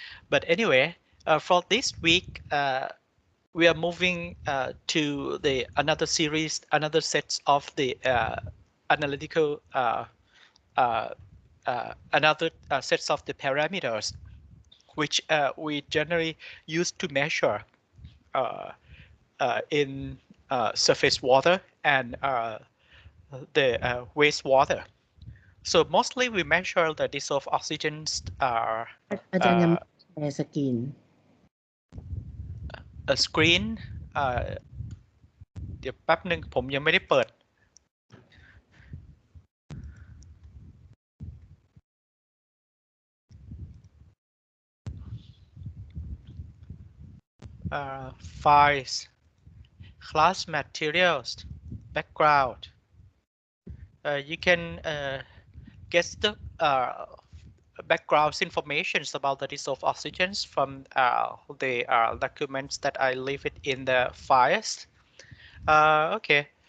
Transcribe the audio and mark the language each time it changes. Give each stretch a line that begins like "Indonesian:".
English: But anyway, for this week, we are moving to the another series, another sets of the analytical, uh, another sets of the parameters, which we generally use to measure in surface water and the wastewater. So mostly we measure the dissolved oxygens uh,
Thai: อาจารย์ยังไม่แชร์สกรีน
English: a screen
Thai: เอ่อเดี๋ยวแป๊บหนึ่งผมยังไม่ได้เปิด
English: files, class materials, background. You can get the background information about the dissolved oxygens from the documents that I leave it in the files. Okay.